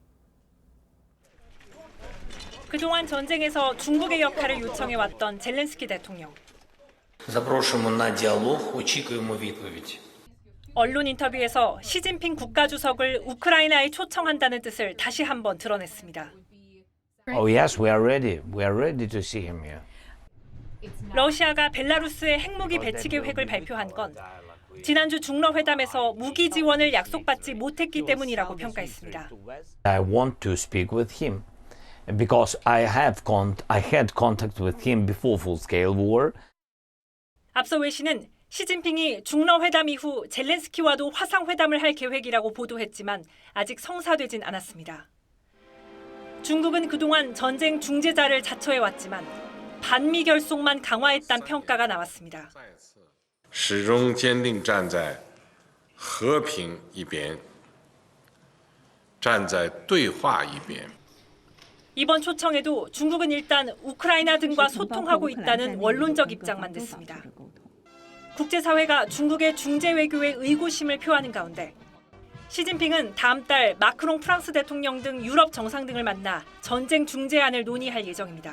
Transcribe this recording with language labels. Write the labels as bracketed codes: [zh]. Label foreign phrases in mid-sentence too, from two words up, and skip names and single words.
[ko] 그동안 전쟁에서 중국의 역할을 요청해왔던 젤렌스키 대통령. [uk] Запрошуємо на діалог, очікуємо відповідь. [ko] 언론 인터뷰에서 시진핑 국가주석을 우크라이나에 초청한다는 뜻을 다시 한번 드러냈습니다. [en] Oh yes, we are ready. We are ready to see him here. [ko] 러시아가 벨라루스의 핵무기 배치 계획을 발표한 건 지난주 중러 회담에서 무기 지원을 약속받지 못했기 때문이라고 평가했습니다. [en] I want to speak with him because I had contact with him before full-scale war. [ko] 앞서 웨 씨는 시진핑이 중러 회담 이후 젤렌스키와도 화상 회담을 할 계획이라고 보도했지만 아직 성사되진 않았습니다. 중국은 그동안 전쟁 중재자를 자처해왔지만 반미 결속만 강화했다는 평가가 나왔습니다. [zh] 始终坚定站在和平一边，站在对话一边。 [ko] 이번 초청에도 중국은 일단 우크라이나 등과 소통하고 있다는 원론적 입장만 냈습니다. 국제사회가 중국의 중재 외교에 의구심을 표하는 가운데 시진핑은 다음 달 마크롱 프랑스 대통령 등 유럽 정상 등을 만나 전쟁 중재안을 논의할 예정입니다.